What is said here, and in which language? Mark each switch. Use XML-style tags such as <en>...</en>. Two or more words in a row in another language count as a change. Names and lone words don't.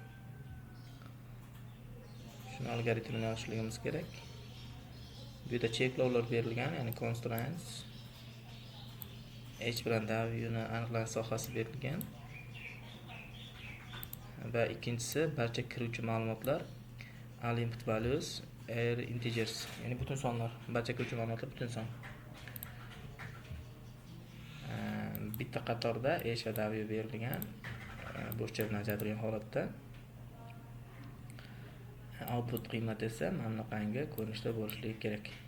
<uz>Shuni algoritmini yozishligimiz kerak. Bu yerda cheklovlar berilgan, ya'ni constraints. H bilan W ni aniqlash sohasi berilgan. Va ikkinchisi, barcha kiruvchi ma'lumotlar</uz> <en>all input values are integers,</en> <uz>ya'ni butun sonlar, barcha kiruvchi ma'lumotlar butun son. Bitta qatorda H va W berilgan, burchak bilan ajratilgan holatda. Output qiymati esa mana bunaqangi ko'rinishda bo'lishligi kerak.</uz>